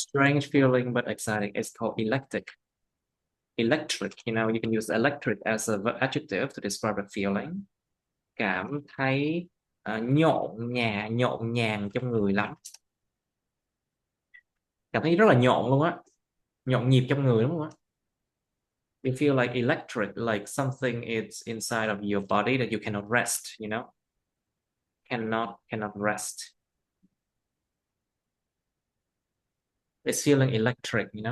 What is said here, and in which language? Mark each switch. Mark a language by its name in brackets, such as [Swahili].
[English] strange feeling, but exciting. It's called electric. Electric, you can use electric as a adjective to describe a feeling. [Vietnamese] Cảm thấy nhộn nhàng trong người lắm. Cảm thấy rất là nhộn luôn á, nhộn nhịp trong người đúng không á? [English] You feel like electric, like something is inside of your body that you cannot rest. Cannot rest. It's feeling electric.